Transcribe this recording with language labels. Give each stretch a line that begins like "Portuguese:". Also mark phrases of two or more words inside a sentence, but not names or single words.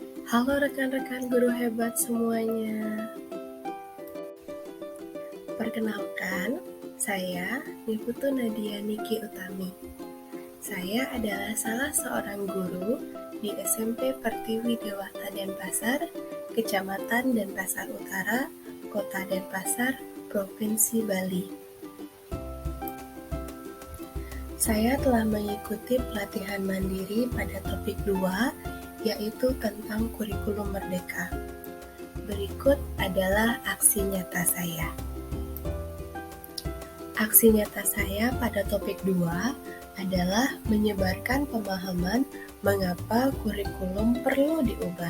Indonesian: Halo rekan-rekan guru hebat semuanya. Perkenalkan, saya Niputu Nadia Niki Utami. Saya adalah salah seorang guru di SMP Pertiwi Dewata Denpasar, Kecamatan Denpasar Utara, Kota Denpasar, Provinsi Bali. Saya telah mengikuti pelatihan mandiri pada topik 2, yaitu tentang kurikulum merdeka. Berikut adalah aksi nyata saya. Aksi nyata saya pada topik 2 adalah menyebarkan pemahaman mengapa kurikulum perlu diubah.